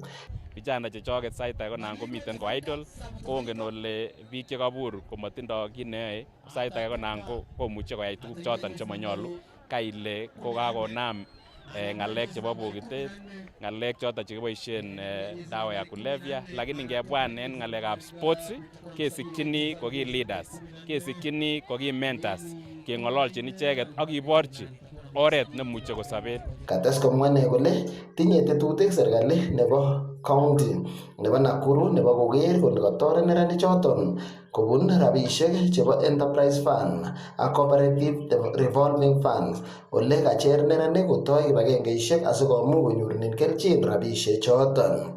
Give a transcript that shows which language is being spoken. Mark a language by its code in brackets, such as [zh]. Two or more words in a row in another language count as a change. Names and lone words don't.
[kln] Vijana chechoket sait age konan komiten ko idol, kongen ole biik chekabur komotindoo kit neyoe, sait age konan komuche koyai tuguk choton chemonyolu kaile kokakonam ng'alek chebo bokitet, ng'alek choton chekiboisien [sw] dawa ya kulevya, [kln] lakini ngebwan en ng'alekab sports kesikyini ko ki leaders, kesikyini ko ki mentors, keng'ololchin icheket ak kiborchi oret nemuche kosoben. Kates komwa ine kole tinye tetutik serikali nebo county nebo Nakuru nebo koker kole katoret neranik choton kobun rabisiek chebo [en] enterprise fund [kln] ak [en] cooperative revolving funds [kln] ole kacher neranik kotoi kibagengeisiek asikomuch konyorunen kelchin rabisiek choton.